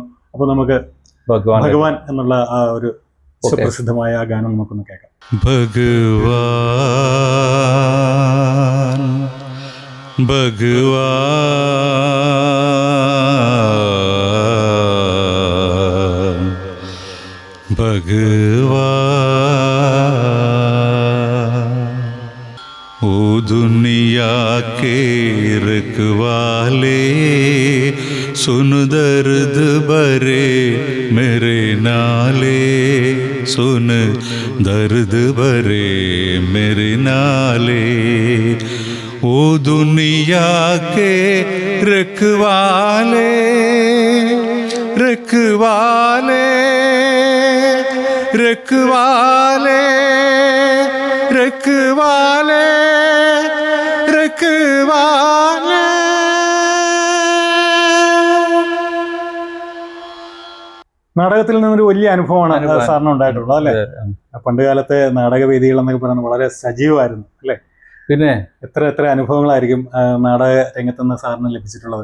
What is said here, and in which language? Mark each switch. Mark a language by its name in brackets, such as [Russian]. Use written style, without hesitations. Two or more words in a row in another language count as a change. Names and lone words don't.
[Malayalam] അപ്പോൾ നമുക്ക് ഭഗവാൻ എന്നുള്ള ആ ഒരു സുപ്രസിദ്ധമായ ആ ഗാനം നമുക്കൊന്ന് കേൾക്കാം. [Hindi] भगवान भगवान भगवान ओ दुनिया के रखवाले, सुन दर्द भरे मेरे नाले, सुन दर्द भरे मेरे नाले. ओ दुनिया के रखवाले, रखवाले रखवाले रखवाले रखवाले. [Malayalam] നാടകത്തിൽ നിന്നൊരു വലിയ അനുഭവമാണ് സാറിന് ഉണ്ടായിട്ടുള്ളത് അല്ലേ? പണ്ട് കാലത്തെ നാടകവേദികൾ എന്നൊക്കെ പറയുന്നത് വളരെ സജീവമായിരുന്നു അല്ലേ? പിന്നെ എത്ര അനുഭവങ്ങളായിരിക്കും നാടക രംഗത്തുനിന്ന് സാറിന് ലഭിച്ചിട്ടുള്ളത്?